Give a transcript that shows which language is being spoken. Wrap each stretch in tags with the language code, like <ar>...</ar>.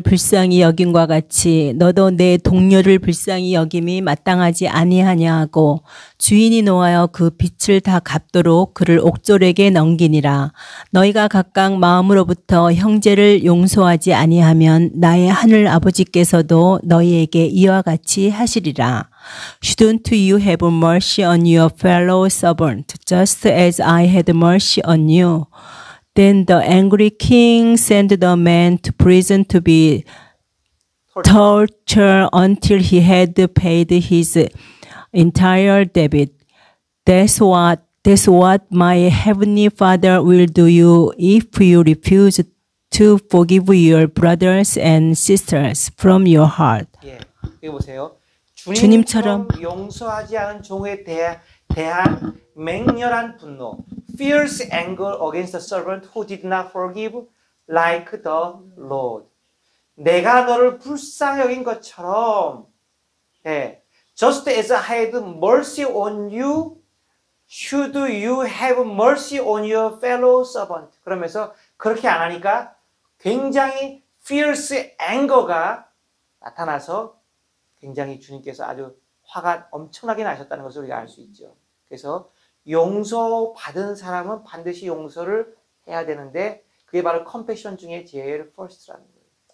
<ko>불쌍히 여김과 같이 너도 내 동료를 불쌍히 여김이 마땅하지 아니하냐고 주인이 노하여 그 빚을 다 갚도록 그를 옥졸에게 넘기니라. 너희가 각각 마음으로부터 형제를 용서하지 아니하면 나의 하늘 아버지께서도 너희에게 이와 같이 하시리라.</ko> <en>Shouldn't you have mercy on your fellow servant, just as I had mercy on you? Then the angry king sent the man to prison to be tortured until he had paid his entire debt. That's what my heavenly Father will do you if you refuse to forgive your brothers and sisters from your heart.</en> <ko>예, 여기 보세요. 주님처럼 용서하지 않은 종에 대한 맹렬한 분노,</ko> <en>fierce anger against the servant who did not forgive like the Lord.</en> <ko>내가 너를 불쌍히 여긴 것처럼, 예,</ko> <en>just as I had mercy on you, should you have mercy on your fellow servant.</en> <ko>그러면서 그렇게 안 하니까 굉장히 fierce anger가 나타나서 굉장히 주님께서 아주 화가 엄청나게 나셨다는 것을 우리가 알 수 있죠. 그래서 용서받은 사람은 반드시 용서를 해야 되는데 그게 바로 컴패션 중에 제일 퍼스트라는 거예요.</ko>